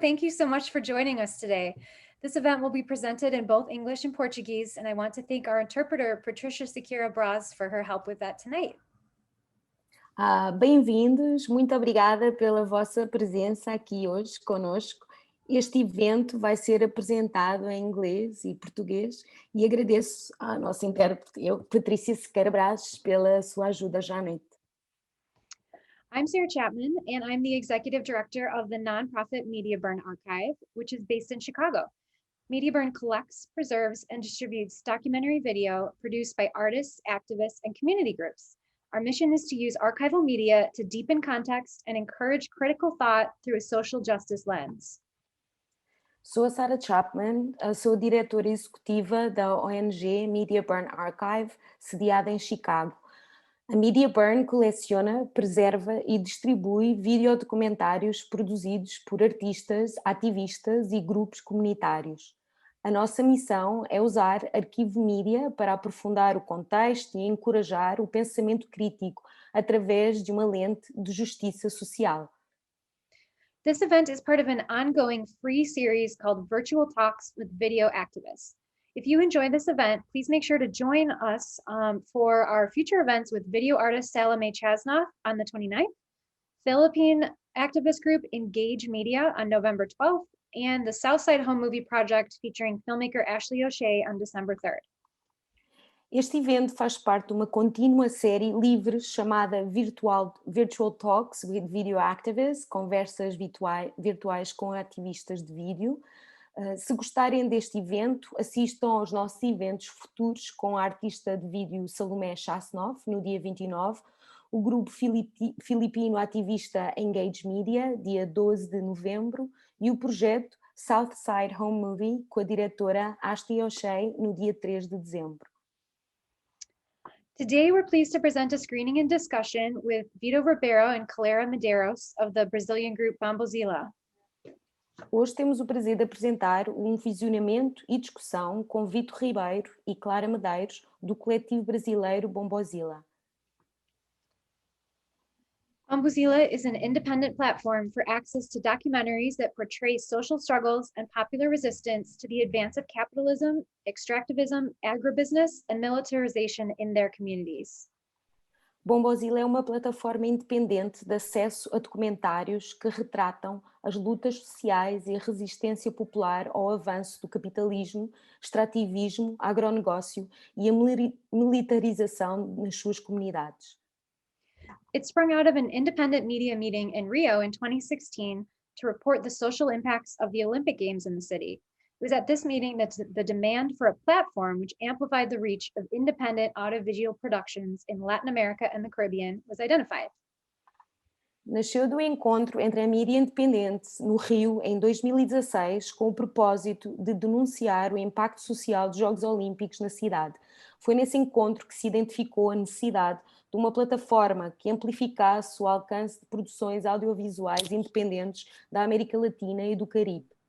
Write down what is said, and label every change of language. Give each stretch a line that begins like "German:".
English: Thank you so much for joining us today. This event will be presented in both English and Portuguese, and I want to thank our interpreter, Patricia Sequeira Braz, for her help with that tonight.
Portuguese: Bem-vindos, muito obrigada pela vossa presença aqui hoje conosco. Este evento vai ser apresentado em inglês e português e agradeço à nossa intérprete, Patrícia Sequeira Braz, pela sua ajuda já à noite.
English: I'm Sarah Chapman, and I'm the executive director of the nonprofit Media Burn Archive, which is based in Chicago. Media Burn collects, preserves, and distributes documentary video produced by artists, activists, and community groups. Our mission is to use archival media to deepen context and encourage critical thought through a social justice lens.
Portuguese: Sou a Sarah Chapman, sou diretora executiva da ONG Media Burn Archive, sediada em Chicago. A Media Burn coleciona, preserva e distribui videodocumentários produzidos por artistas, ativistas e grupos comunitários. A nossa missão é usar arquivo mídia para aprofundar o contexto e encorajar o pensamento crítico através de uma lente de justiça social.
English: This event is part of an ongoing free series called Virtual Talks with Video Activists. If you enjoy this event, please make sure to join us for our future events with video artist Salome Chasnoff on the 29th, Philippine activist group Engage Media on November 12th, and the Southside Home Movie Project featuring filmmaker Ashley O'Shea on December 3rd.
Portuguese: Este evento faz parte de uma contínua série livre chamada Virtual Talks with Video Activists, conversas virtuais com ativistas de vídeo. Se gostarem deste evento, assistam aos nossos eventos futuros com a artista de vídeo Salomé Chasnoff, no dia 29, o grupo filipino ativista Engage Media, dia 12 de novembro, e o projeto Southside Home Movie, com a diretora Ashley O'Shea, no dia 3 de dezembro.
English: Today, we're pleased to present a screening and discussion with Vito Ribeiro and Clara Medeiros of the Brazilian group Bombozila.
Portuguese: Hoje temos o prazer de apresentar um visionamento e discussão com Vito Ribeiro e Clara Medeiros, do coletivo brasileiro Bombozila.
English: Bombozila is an independent platform for access to documentaries that portray social struggles and popular resistance to the advance of capitalism, extractivism, agribusiness, and militarization in their communities.
Portuguese: Bombozila é uma plataforma independente de acesso a documentários que retratam as lutas sociais e a resistência popular ao avanço do capitalismo, extrativismo, agronegócio e a militarização nas suas comunidades.
English: It sprung out of an independent media meeting in Rio in 2016 to report the social impacts of the Olympic Games in the city. It was at this meeting that the demand for a platform which amplified the reach of independent audiovisual productions in Latin America and the Caribbean was identified.
Portuguese: Nasceu do encontro entre a mídia independente no Rio em 2016 com o propósito de denunciar o impacto social dos Jogos Olímpicos na cidade. Foi nesse encontro que se identificou a necessidade de uma plataforma que amplificasse o alcance de produções audiovisuais independentes da América Latina e do Caribe.